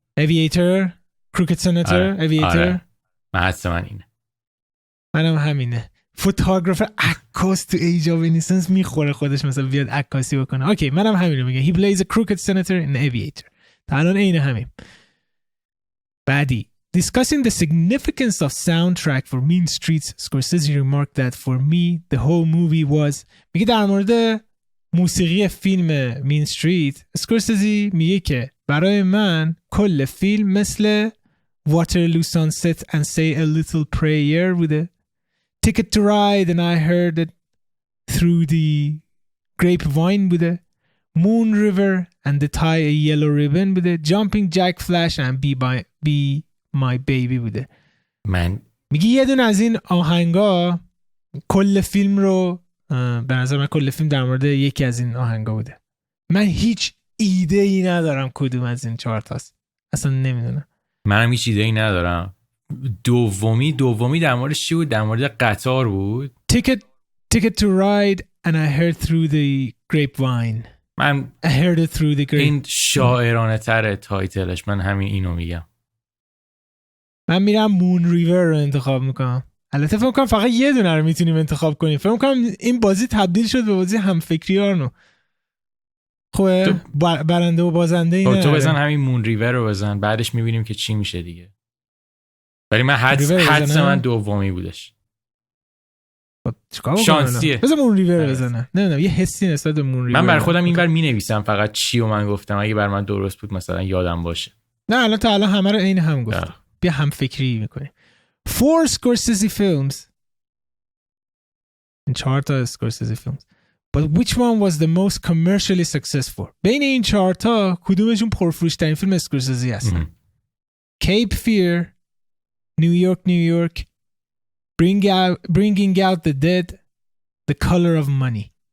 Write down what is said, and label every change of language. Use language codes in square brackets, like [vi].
[en] Aviator, Crooked Senator, Aviator. [fa] آره. من اینه. منم همینه. فوتوگرافر عکاس تو Age of Innocence میخوره خودش مثلا بیاد عکاسی بکنه. اوکی منم همینو میگم. [en] He plays a crooked senator in Aviator. [fa] تا الان اینه همین. بعدی [en] discussing the significance of soundtrack for Mean Streets, Scorsese remarked that for me the whole movie was. [fa] میگه در مورد موسیقی فیلم Mean Street Scorsese میگه که برای من کل فیلم مثل Waterloo Sunset and Say a Little Prayer بوده. [en] Ticket to Ride and I Heard It Through the Grapevine بوده. Moon River and the Tie a Yellow Ribbon بوده. Jumping Jack Flash and Be My Baby بوده. [fa] من میگی یه دون از این آهنگا کل فیلم رو به نظر من کل فیلم در مورد یکی از این آهنگا بوده. من هیچ ایده ای ندارم کدوم از این 4 تاست. اصلا نمیدونم. منم هیچ ایده ای ندارم. دومی در مورد چی بود؟ در مورد قطار بود. [en] Ticket to Ride and I Heard Through the Grapevine. [fa] من [en] I Heard It Through the Grapevine. [fa] این شاعرانه تره تایتلش. من همین اینو میگم. من میرم مون ریور رو انتخاب میکنم. البته فکر کنم فقط یه دونه رو میتونیم انتخاب کنیم. فکر کنم این بازی تبدیل شد به بازی همفکری آرنو. خوبه برنده و بازنده اینه. تو بزن همین مون ریور رو بزن، بعدش میبینیم که چی میشه دیگه. ولی من حدس من دومی بودش. شانسیه. بزن مون ریور بزنه. نمیدونم یه حسی نسبت به مون ریور. من بر خودم اینور مینویسم فقط چی و من گفتم، اگه بر من درست بود مثلا یادم باشه. نه الان تا الان همه رو عین هم گفتم. بیا هم فکری میکنیم. [en] 4 Scorsese films. [fa] این 4 تا Scorsese films. [en] But which one was the most commercially successful? [fa] بین این 4 تا کدومشون پرفروش‌ترین فیلم اسکورسیزی هستن؟ [en] Cape Fear, New York, Bringing Out the Dead, The Color of Money.